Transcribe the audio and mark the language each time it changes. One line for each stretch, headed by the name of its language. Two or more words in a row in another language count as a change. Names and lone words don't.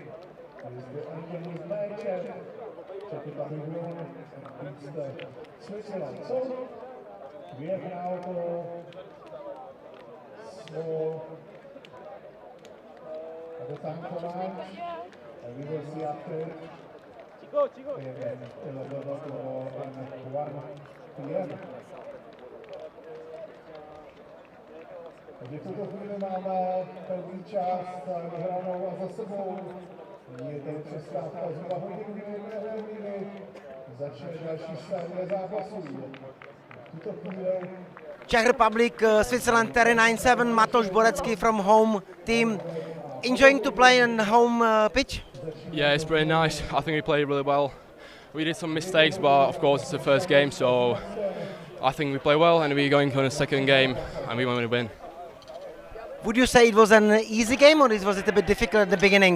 Czech: Je zde Anděl Zméček, Czech Pavilion, Switzerland.
English: So, we have now small at the time for lunch, and we will see after in 11 or 1 p.m.
Czech: Takže v tuto chvíli máme první část vyhranou a za sebou. Je tady přestávka zhruba hodinu, kdy začne další série zápasů. V tuto chvíli
English: Czech Republic, Switzerland 39-7, Matouš Borecký from home team. Enjoying to play on home pitch? Yeah, it's pretty nice. I think we played really well. We did some mistakes, but of course it's the first game, so I think we play well, and we're going on a second game, and we want to win. Would you say it was an easy game, or was it a bit difficult at the beginning?